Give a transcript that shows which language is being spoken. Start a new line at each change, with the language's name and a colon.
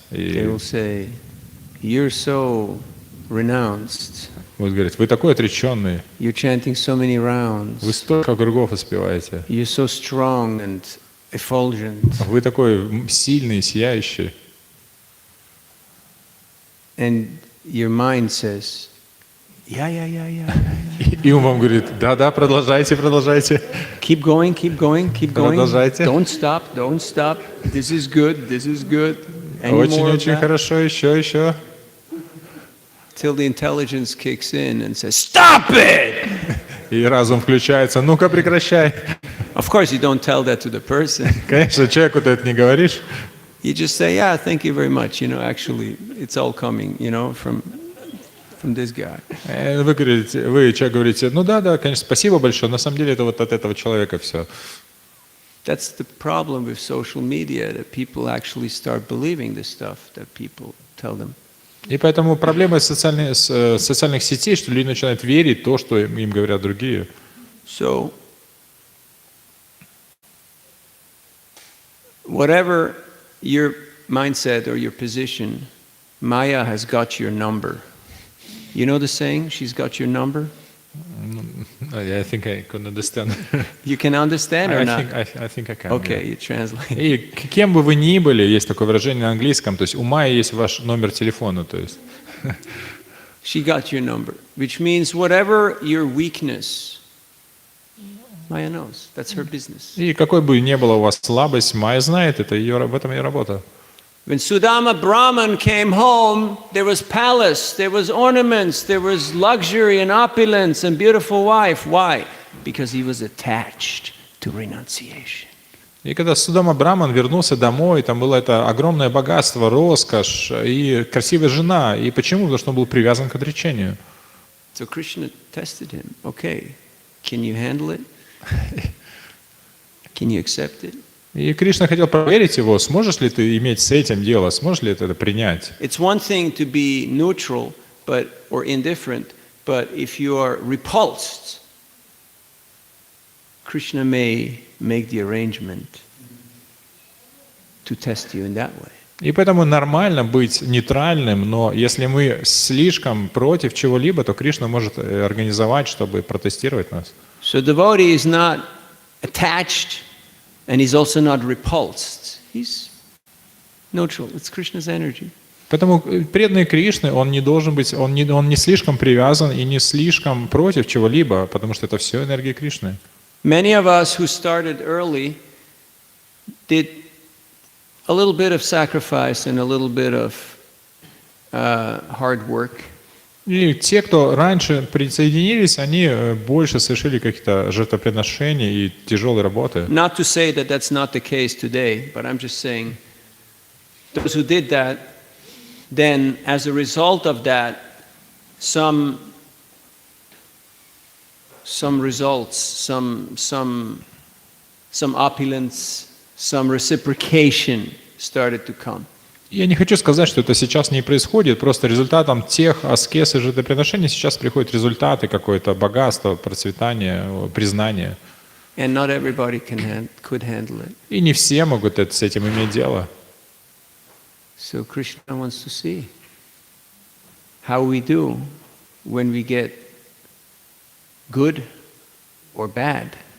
English: They
Russian: И
English: will say, "You're so renounced.
Russian: будут говорить, вы такой отреченный,
English: You're chanting so many
Russian: вы
English: rounds.
Russian: столько кругов успеваете,
English: You're so strong and effulgent."
Russian: вы такой сильный, сияющий.
English: And your mind says, yeah.
Russian: И он вам говорит, да, продолжайте.
English: Keep going, keep going, keep going.
Russian: Продолжайте.
English: Don't stop. This is good. Any more of
Russian: Очень
English: that?
Russian: хорошо, еще.
English: Till the intelligence kicks in and says, "Stop it!"
Russian: И разум включается, ну-ка прекращай.
English: Of course, you don't tell that to the person.
Russian: Конечно, человеку ты это не говоришь.
English: You just say, "Yeah, thank you very much. Actually, it's all coming, from this guy."
Russian: Вы человек говорите, ну да, конечно, спасибо большое, на самом деле это вот от этого человека все.
English: That's the problem with social media, that people actually start believing the stuff that people tell them.
Russian: И поэтому проблема социальных сетей, что люди начинают верить в то, что им говорят другие.
English: So, whatever your mindset or your position, Maya has got your number. You know the saying, she's got your number? I think I can understand. You can understand or not? I think I can. Okay, Yeah. you translate.
Russian: И кем бы вы ни были, есть такое выражение на английском, то есть у Майи есть ваш номер телефона, то есть.
English: She got your number, which means whatever your weakness, Maya knows. That's her business.
Russian: И какой бы ни была у вас слабость, Майя знает, это в этом ее работа.
English: When Sudama Brahman came home, there was palace, there was ornaments, there was luxury and opulence and beautiful wife. Why? Because he was attached to renunciation.
Russian: И когда Судама Браман вернулся домой, там было это огромное богатство, роскошь и красивая жена. И почему? Потому что он был привязан к отречению.
English: So Krishna tested him. Okay, can you handle it? Can you accept it?
Russian: И Кришна хотел проверить его, сможешь ли ты иметь с этим дело, сможешь ли ты это принять.
English: It's one thing to be neutral or indifferent, But if you are repulsed, Krishna may make the arrangement to test you in that way.
Russian: И поэтому нормально быть нейтральным, но если мы слишком против чего-либо, то Кришна может организовать, чтобы протестировать нас.
English: So devotee is not attached and he's also not repulsed. He's neutral. It's Krishna's energy.
Russian: Поэтому преданный Кришны, он не должен быть, он не слишком привязан и не слишком против чего-либо, потому что это все энергия Кришны.
English: Many of us who started early did a little bit of sacrifice and a little bit of hard work.
Russian: И те, кто раньше присоединились, они больше совершили какие-то жертвоприношения и тяжелой работы.
English: Not to say that that's not the case today, but I'm just saying those who did that, then as a result of that, some results, some opulence, some reciprocation started to come.
Russian: Я не хочу сказать, что это сейчас не происходит, просто результатом тех аскез и жертвоприношений сейчас приходят результаты, какое-то богатство, процветание, признание.
English: And not everybody could handle it.
Russian: И не все могут с этим иметь дело.
English: So Krishna wants to see how we do when we get good or bad.